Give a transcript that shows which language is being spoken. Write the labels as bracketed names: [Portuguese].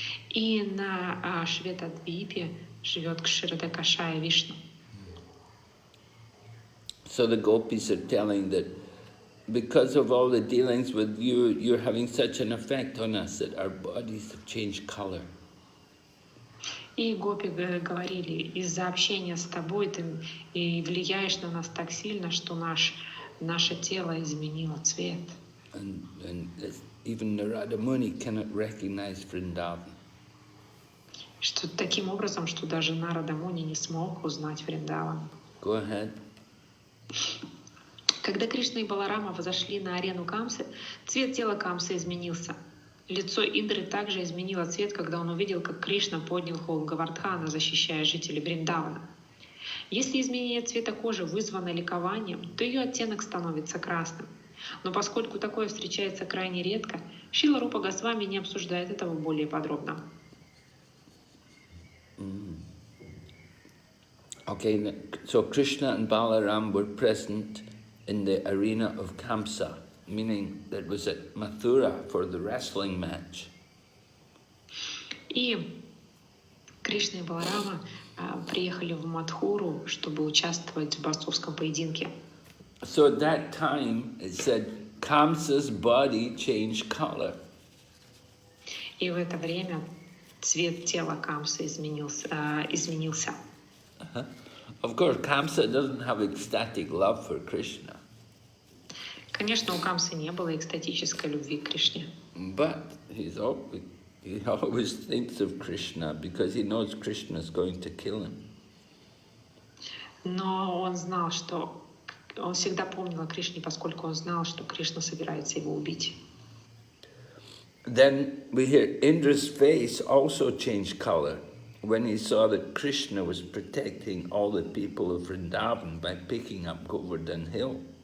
[Russian] И на Шветадвипе живет Кширадакашая Вишну. [English] So the gopis are telling that because of all the dealings with you, you're having such an effect on us that our bodies have changed color. [Russian] И гопи говорили: из-за общения с тобой ты и влияешь на нас так сильно, что наше тело изменило цвет. [English] And even Narada Muni cannot recognize Vrindavan. [Russian] Что таким образом, что даже Нарада Муни не смог узнать Вриндаван. [English] Go ahead. [Russian] Когда Кришна и Баларама взошли на арену Камсы, цвет тела Камсы изменился. Лицо Индры также изменило цвет, когда он увидел, как Кришна поднял холм Гавардхана, защищая жителей Вриндавана. Если изменение цвета кожи вызвано ликованием, то ее оттенок становится красным. Но поскольку такое встречается крайне редко, Шрила Рупа Госвами не обсуждает этого более подробно. [English] Okay, so Krishna and Balaram were present in the arena of Kamsa, meaning that it was at Mathura for the wrestling match. [Russian] И Кришна и Баларама приехали в Мадхуру, чтобы участвовать в борцовском поединке. [English] So at that time, it said, Kamsa's body changed color. [Russian] И в это время цвет тела Камсы изменился. [English] Of course, Kamsa doesn't have ecstatic love for Krishna. [Russian] Конечно, у Камсы не было экстатической любви к Кришне. [English] But he always thinks of Krishna because he knows Krishna is going to kill him. [Russian] Но он знал, что он всегда помнил о Кришне, поскольку он знал, что Кришна собирается его убить. [English] Then we hear Indra's face also changed color. when he saw that Krishna was protecting all the people of Vrindavan by picking up Govardhan Hill.